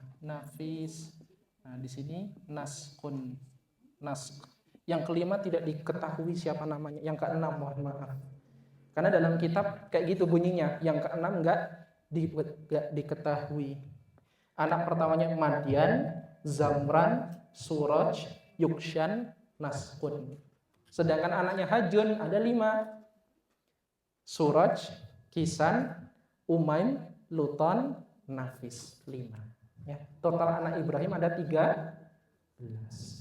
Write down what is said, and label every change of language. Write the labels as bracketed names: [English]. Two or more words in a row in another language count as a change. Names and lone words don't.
[Indonesian] Nafis. Nah, di sini Naskun. Nask. Yang kelima tidak diketahui siapa namanya. Yang keenam mohon maaf. Karena dalam kitab kayak gitu bunyinya. Yang keenam enggak diketahui. Anak pertamanya Madian, Zamran, Suraj, Yukshan, Naskun. Sedangkan anaknya Hajun ada 5. Suraj, Kisan, Umaim, Luton, Nafis. 5. Ya. Total anak Ibrahim ada 13.